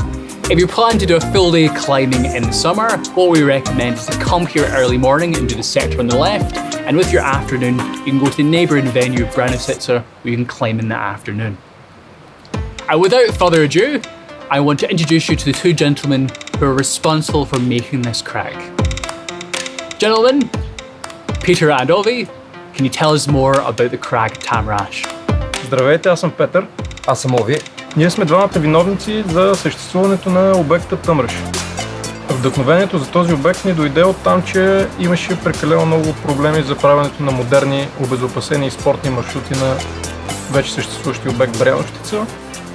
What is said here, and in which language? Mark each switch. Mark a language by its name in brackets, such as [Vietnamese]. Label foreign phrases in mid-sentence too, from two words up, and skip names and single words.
[English] If you plan to do a full day climbing in the summer, what we recommend is to come here early morning and do the sector on the left, and with your afternoon, you can go to the neighbouring venue of Branisitsa, where you can climb in the afternoon. And without further ado, I want to introduce you to the two gentlemen who are responsible for making this crag. Gentlemen, Peter and Ovi, can you tell us more about the crag Tamrash? [Bulgarian] Здравейте, аз съм Петър. Аз съм Ови. Ние сме двамата виновници за съществуването на обекта Тамраш. Вдъхновението за този обект ни дойде от там, че имаше прекалено много проблеми за правенето на модерни, обезопасени и спортни маршрути на вече съществуващия обект Бряновщица.